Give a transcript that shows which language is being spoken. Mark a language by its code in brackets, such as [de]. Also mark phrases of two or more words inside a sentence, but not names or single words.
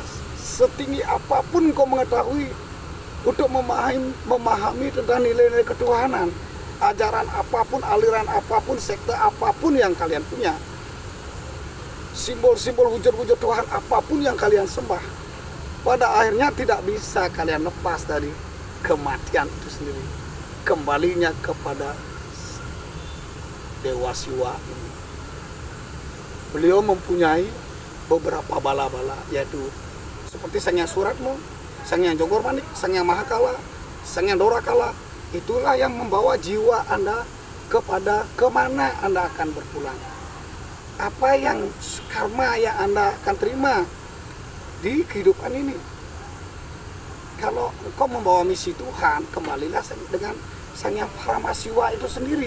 [id] Setinggi apapun kau mengetahui untuk memahami tentang nilai-nilai ketuhanan, ajaran apapun, aliran apapun, sekte apapun yang kalian punya, simbol-simbol wujud-wujud Tuhan apapun yang kalian sembah, pada akhirnya tidak bisa kalian lepas dari kematian itu sendiri. Kembalinya kepada Dewa Siwa ini. beliau mempunyai beberapa bala-bala, yaitu seperti Sang Hyang Suratmo, Sang Hyang Jogor Manik, Sang Hyang Mahakala, Sang Hyang Dorakala. Itulah yang membawa jiwa Anda kepada kemana Anda akan berpulang. Apa yang karma yang Anda akan terima di kehidupan ini. Kalau engkau membawa misi Tuhan, kembalilah dengan Sang Hyang Paramasiwa itu sendiri.